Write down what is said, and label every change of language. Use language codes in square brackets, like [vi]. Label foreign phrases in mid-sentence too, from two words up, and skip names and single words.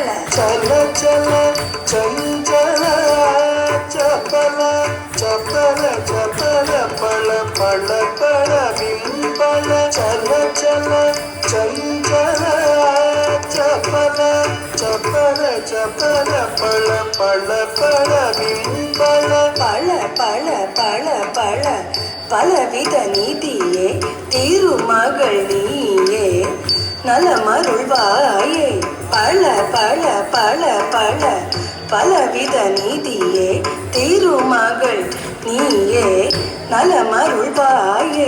[mr] चल चल चंचल चपल चपल चपल पळ पळ पळ बिंपळ चल चल चंचल चपल चपल चपल पळ पळ पळ बिंपळ [ta] பழ பழ பழ பழ பலவித நீதியே திருமகள் நீயே நலமருள்வாயே பழ பழ பழ பழ பலவித நீதியே திருமகள் நீயே நலமருள்வாயே